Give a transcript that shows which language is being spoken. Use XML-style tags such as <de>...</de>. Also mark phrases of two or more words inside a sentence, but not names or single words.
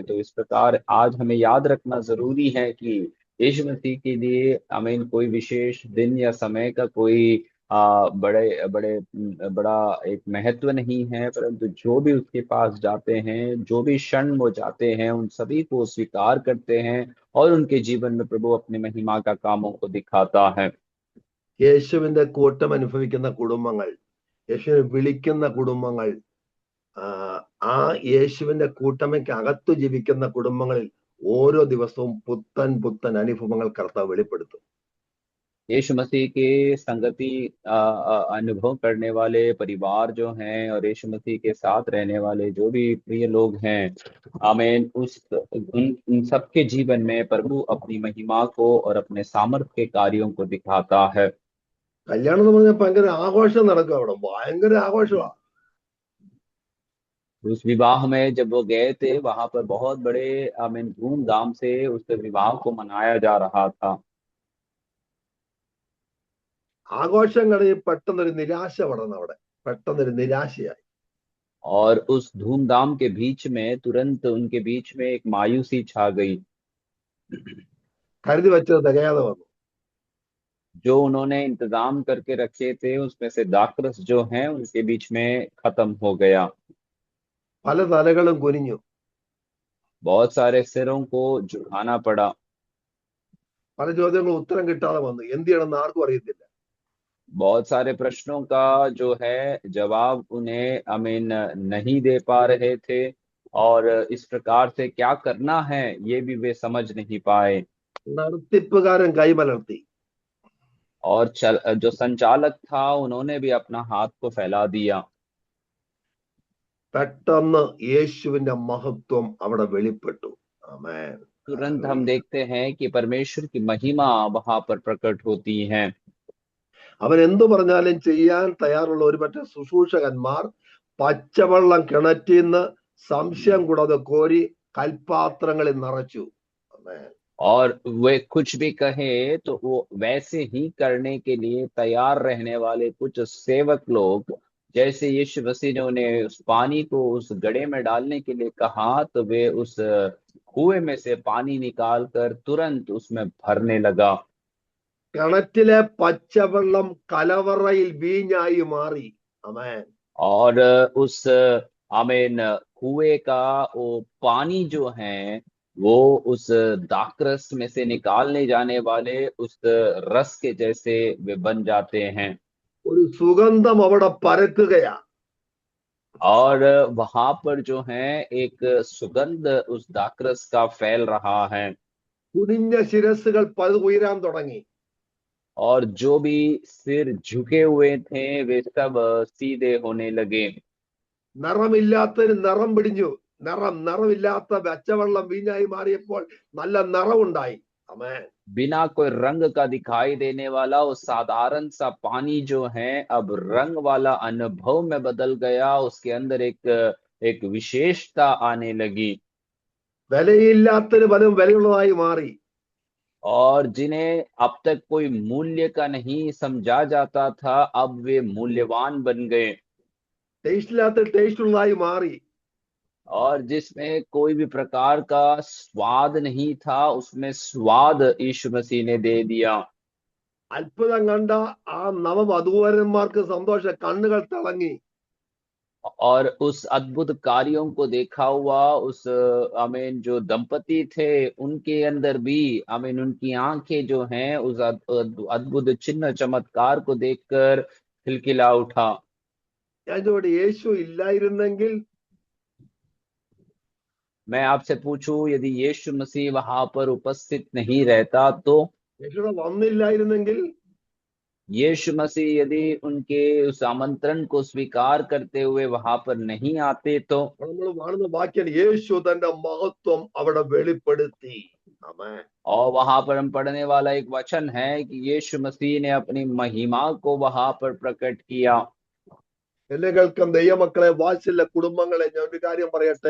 <hi>तो इस प्रकार आज हमें याद रखना जरूरी है कि यीशु मसीह के लिए आमीन कोई विशेष दिन या समय का कोई बड़े बड़े बड़ा एक महत्व नहीं है, परंतु जो भी उसके पास जाते हैं, जो भी क्षण वो जाते हैं, उन सभी को स्वीकार करते हैं और उनके जीवन में प्रभु अपनी महिमा का कामों को दिखाता है।</hi> <ml>യേശുവിന്റെ കൂട്ടം അനുഭവിക്കുന്ന കുടുംബങ്ങൾ, യേശുവിനെ വിളിക്കുന്ന കുടുംബങ്ങൾ, ആ യേശുവിന്റെ കൂട്ടമയ്ക്ക് അകത്തു ജീവിക്കുന്ന കുടുംബങ്ങളിൽ ഓരോ ദിവസവും പുത്തൻ പുത്തൻ അനുഭവങ്ങൾ കർത്താവ് വെളിപ്പെടുത്തും.</ml> <hi>यीशु मसीह के संगति अनुभव करने वाले परिवार जो हैं और यीशु मसीह के साथ रहने वाले जो भी प्रिय लोग हैं, आमीन, उन सबके जीवन में प्रभु अपनी महिमा को और अपने सामर्थ्य के कार्यों को दिखाता है।</hi> <ml>കല്യാണം എന്ന് പറഞ്ഞാൽ ഭയങ്കര ആഘോഷം നടക്കും, അവിടെ ഭയങ്കര ആഘോഷമാണ്.</ml> <hi>उस विवाह में जब वो गए थे वहां पर बहुत बड़े आमीन धूमधाम से उस विवाह को मनाया जा रहा था।</hi> <ml>ആഘോഷം കഴിഞ്ഞ് പെട്ടെന്നൊരു നിരാശ പടർന്നു അവിടെ. പെട്ടെന്നൊരു നിരാശയായി.</ml> <hi>और उस धूमधाम के बीच में तुरंत उनके बीच में एक मायूसी छा गई।</hi> <ml>കരുതി വെച്ചത് തികയാതെ വന്നു.</ml> <hi>जो उन्होंने इंतजाम करके रखे थे उसमें से दाखरस जो है उनके बीच में खत्म हो गया।</hi> <ml>പല തലകളും കുനിഞ്ഞു.</ml> <hi>बहुत सारे सिरों को झुकाना पड़ा।</hi> <ml>പല ചോദ്യങ്ങളും ഉത്തരം കിട്ടാതെ വന്നു. എന്ത് ചെയ്യണമെന്ന് ആർക്കും അറിയത്തില്ല.</ml> <hi>बहुत सारे प्रश्नों का जो है जवाब उन्हें अमीन नहीं दे पा रहे थे और इस प्रकार से क्या करना है ये भी वे समझ नहीं पाए।</hi> <ml>നടത്തിപ്പുകാരൻ കൈമലർത്തി.</ml> <hi>और जो संचालक था उन्होंने भी अपना हाथ को फैला दिया।</hi> <ml>പെട്ടെന്ന് യേശുവിന്റെ മഹത്വം അവിടെ വെളിപ്പെട്ടു. ആമേൻ.</ml> <hi>तुरंत हम देखते हैं कि परमेश्वर की महिमा वहां पर प्रकट होती है।</hi> <ml>അവൻ എന്തു പറഞ്ഞാലും ചെയ്യാൻ തയ്യാറുള്ള ഒരുപറ്റം ശുശ്രൂഷകന്മാർ പച്ചവെള്ളം കിണറ്റിന്ന് സംശയം കൂടാതെ കോരി കൽപാത്രങ്ങളിൽ നിറച്ചു. ആമേൻ.</ml> <hi>और वे कुछ भी कहे तो वो वैसे ही करने के लिए तैयार रहने वाले कुछ सेवक लोग जैसे यीशु मसीह ने उन्हें उस पानी को उस घड़े में डालने के लिए कहा, तो वे उस कुएं में से पानी निकाल कर तुरंत उसमें भरने लगा।</hi> <ml>കിണറ്റിലെ പച്ചവെള്ളം കലവറയിൽ വീഞ്ഞായി മാറി. ആമേൻ.</ml> <hi>और उस आमीन कुएं का वो पानी जो है वो उस दाखरस में से निकालने जाने वाले उस रस के जैसे वे बन जाते हैं।</hi> <ml>ഒരു സുഗന്ധം അവിടെ പരക്കുകയാ.</ml> <hi>और वहां पर जो है एक सुगंध उस दाखरस का फैल रहा है।</hi> <ml>കുനിഞ്ഞ ശിരസ്സുകൾ പത് ഉയരാൻ തുടങ്ങി.</ml> <hi>और जो भी सिर झुके हुए थे वे सब सीधे होने लगे।</hi> <ml>നിറമില്ലാത്തതിന് നിറം പിടിഞ്ഞു. നിറമില്ലാത്ത പച്ചവെള്ളം വീഞ്ഞായി മാറിയപ്പോൾ നല്ല നിറമുണ്ടായി. ആമേൻ.</ml> <hi>बिना कोई रंग का दिखाई देने वाला वो साधारण सा पानी जो है अब रंग वाला अनुभव में बदल गया। उसके अंदर एक विशेषता आने लगी।</hi> <ml>വിലയില്ലാത്തതിന് പലരും വിലയുള്ളതായി മാറി.</ml> <hi>और जिन्हें अब तक कोई मूल्य का नहीं समझा जाता था अब वे मूल्यवान बन गए।</hi> <ml>ടേസ്റ്റ് ഇല്ലാത്ത ടേസ്റ്റ് ഉള്ളതായി മാറി.</ml> <hi>और जिसमें कोई भी प्रकार का स्वाद नहीं था उसमें स्वाद यीशु मसीह ने दे दिया।</hi> <ml>അത്ഭുതം കണ്ട ആ നവവധൂവരന്മാർക്ക് സന്തോഷം, കണ്ണുകൾ തിളങ്ങി.</ml> <hi>और उस अद्भुत कार्यों को देखा हुआ उस आमीन जो दंपति थे उनके अंदर भी आमीन उनकी आंखें जो हैं उस अद्भुत चिन्ह चमत्कार को देखकर खिलखिला उठा।</hi> <ml>ഞാൻ ചോദിച്ചു, യേശു ഇല്ലായിരുന്നെങ്കിൽ?</ml> <hi>मैं आपसे पूछूं यदि यीशु मसीह वहां पर उपस्थित नहीं रहता तो?</hi> <ml>യേശുടെ വന്നില്ലായിരുന്നെങ്കിൽ?</ml> <hi>यीशु मसीह यदि उनके उस आमंत्रण को स्वीकार करते हुए वहां पर नहीं आते तो?</hi> <ml>നമ്മൾ കാണുന്ന വാക്യം, യേശു തന്റെ മഹത്വം അവിടെ വെളിപ്പെടുത്തി. ആമേൻ.</ml> <hi>और वहां पर हम पढ़ने वाला एक वचन है कि यीशु मसीह ने अपनी महिमा को वहां पर प्रकट किया।</hi> <ml>എന്നെ കേൾക്കാൻ ദൈവമക്കളെ, വാത്സല്യ കുടുംബങ്ങളെ, ഞാൻ ഒരു കാര്യം പറയട്ടെ.</ml>